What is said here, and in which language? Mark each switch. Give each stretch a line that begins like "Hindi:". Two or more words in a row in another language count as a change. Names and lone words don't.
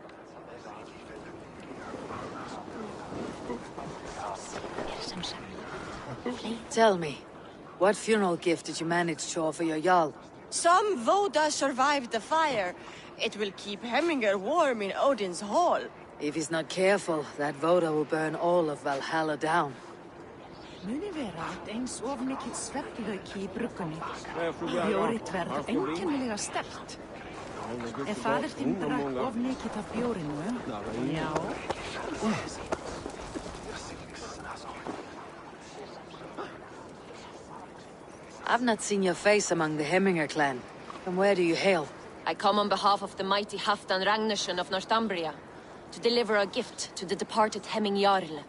English: Tell me, what funeral gift did you manage to offer your Jarl? Some Voda survived the fire. It will keep Hemingr warm in Odin's hall. If he's not careful, that Voda will burn all of Valhalla down.
Icelandic: Muni vera at eins of mikill svefnlauki í bruggunni. Bjórið verður einkennilega sterkt. Ef faðir þinn drakk of mikið af bjórinu, já.
English: I've not seen your face among the Hemingr clan. From where do you hail? I come on behalf of the mighty Halfdan Ragnarsson of Northumbria to deliver a gift to the departed Hemming Jarl.